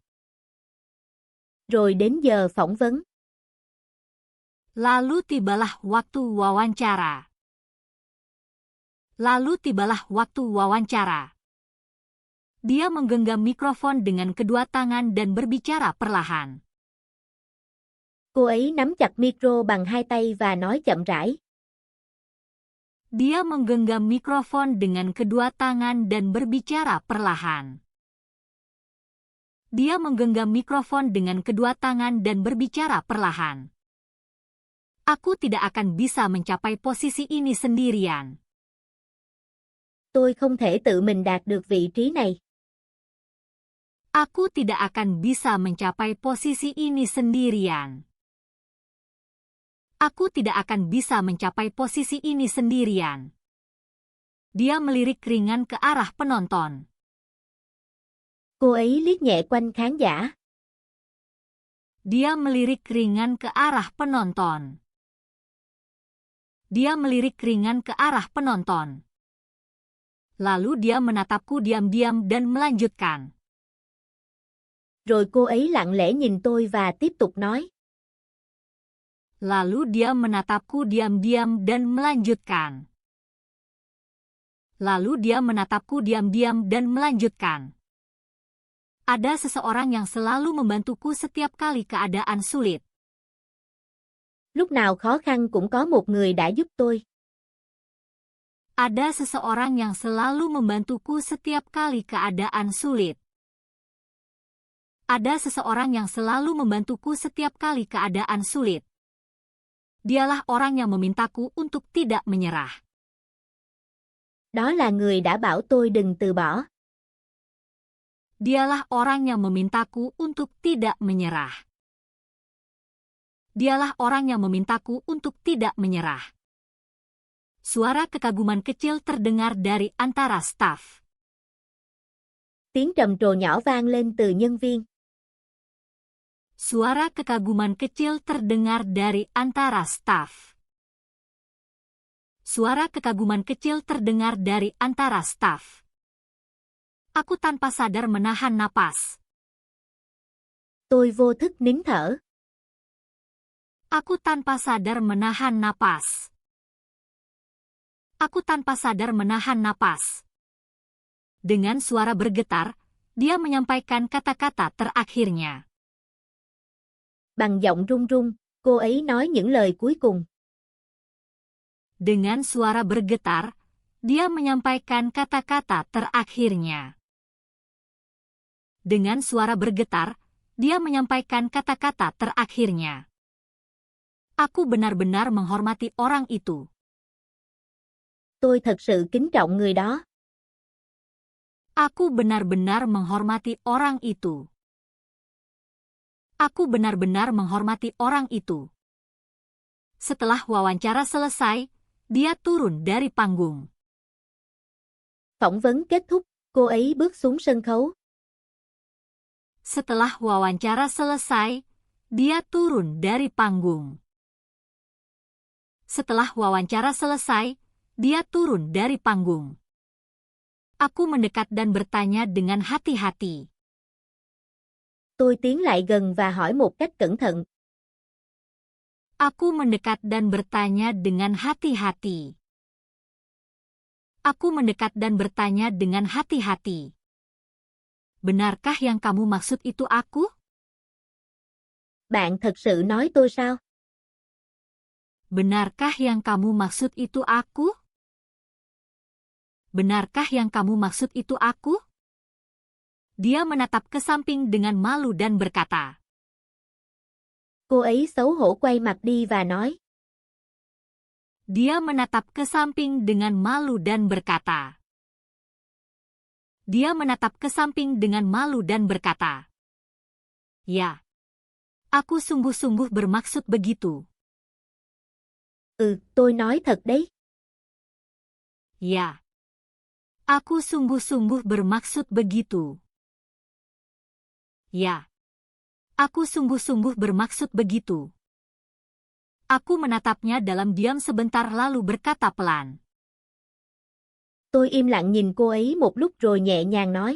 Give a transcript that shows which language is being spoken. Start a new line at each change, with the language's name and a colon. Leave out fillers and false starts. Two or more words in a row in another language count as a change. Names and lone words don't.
Vietnamese: Rồi đến giờ phỏng vấn.
Indonesian: Lalu tibalah waktu wawancara. Lalu tibalah waktu wawancara. Dia menggenggam mikrofon dengan kedua tangan dan berbicara perlahan.
Vietnamese: Cô ấy nắm chặt micro bằng hai tay và nói chậm rãi.
Indonesian: Dia menggenggam mikrofon dengan kedua tangan dan berbicara perlahan. Dia menggenggam mikrofon dengan kedua tangan dan berbicara perlahan. Aku tidak akan bisa mencapai posisi ini sendirian.
Vietnamese: Tôi không thể tự mình đạt được vị trí này.
Indonesian: Aku tidak akan bisa mencapai posisi ini sendirian. Aku tidak akan bisa mencapai posisi ini sendirian. Dia melirik ringan ke arah penonton.
Vietnamese: Cô ấy liếc nhẹ quanh khán giả.
Indonesian: Dia melirik ringan ke arah penonton. Dia melirik ringan ke arah penonton. Lalu dia menatapku diam-diam dan melanjutkan.
Vietnamese: Rồi cô ấy lặng lẽ nhìn tôi và tiếp tục nói.
Indonesian: Lalu dia menatapku diam-diam dan melanjutkan. Lalu dia menatapku diam-diam dan melanjutkan. Ada seseorang yang selalu membantuku setiap kali keadaan sulit.
Vietnamese: Lúc nào khó khăn cũng có một người đã giúp tôi.
Indonesian: Ada seseorang yang selalu membantuku setiap kali keadaan sulit. Ada seseorang yang selalu membantuku setiap kali keadaan sulit. Dialah orang yang memintaku untuk tidak menyerah.
Vietnamese: Đó là người đã bảo tôi đừng từ bỏ.
Indonesian: Dialah orang yang memintaku untuk tidak menyerah. Dialah orang yang memintaku untuk tidak menyerah. Suara kekaguman kecil terdengar dari antara staf.
Vietnamese: Tiếng trầm trồ nhỏ vang lên từ nhân viên.
Indonesian: Suara kekaguman kecil terdengar dari antara staf. Suara kekaguman kecil terdengar dari antara staf. Aku tanpa sadar menahan napas.
Vietnamese: Tôi vô thức nín thở.
Indonesian: Aku tanpa sadar menahan napas. Aku tanpa sadar menahan napas. Dengan suara bergetar, dia menyampaikan kata-kata terakhirnya.
Vietnamese: Bằng giọng run run, cô ấy nói những lời cuối cùng.
Indonesian: Dengan suara bergetar, dia menyampaikan kata-kata terakhirnya. Dengan suara bergetar, dia menyampaikan kata-kata terakhirnya. Aku benar-benar menghormati orang itu.
Vietnamese: Tôi thật sự kính trọng người đó.
Indonesian: Aku benar-benar menghormati orang itu. Aku benar-benar menghormati orang itu. Setelah wawancara selesai, dia turun dari panggung.
Vietnamese: Phỏng vấn kết thúc, cô ấy bước xuống sân khấu.
Indonesian: Setelah wawancara selesai, dia turun dari panggung. Setelah wawancara selesai, dia turun dari panggung. Aku mendekat dan bertanya dengan hati-hati.
Vietnamese: Tôi tiến lại gần và hỏi một cách cẩn thận.
Indonesian: Aku mendekat dan bertanya dengan hati-hati. Aku mendekat dan bertanya dengan hati-hati. Benarkah yang kamu maksud itu aku?
Vietnamese: Bạn thật sự nói tôi sao?
Indonesian: Benarkah yang kamu maksud itu aku? Benarkah yang kamu maksud itu aku? Dia menatap ke samping dengan malu dan berkata.
Vietnamese: Cô ấy xấu hổ quay mặt đi và nói.
Indonesian: Dia menatap ke samping dengan malu dan berkata. Dia menatap ke samping dengan malu dan berkata. Ya. Aku sungguh-sungguh bermaksud begitu.
Vietnamese: Tôi nói thật đấy.
Indonesian: Ya. Aku sungguh-sungguh bermaksud begitu. Ya. Aku sungguh-sungguh bermaksud begitu. Aku menatapnya dalam diam sebentar lalu berkata pelan.
Vietnamese: Tôi im lặng nhìn cô ấy một lúc rồi nhẹ nhàng nói.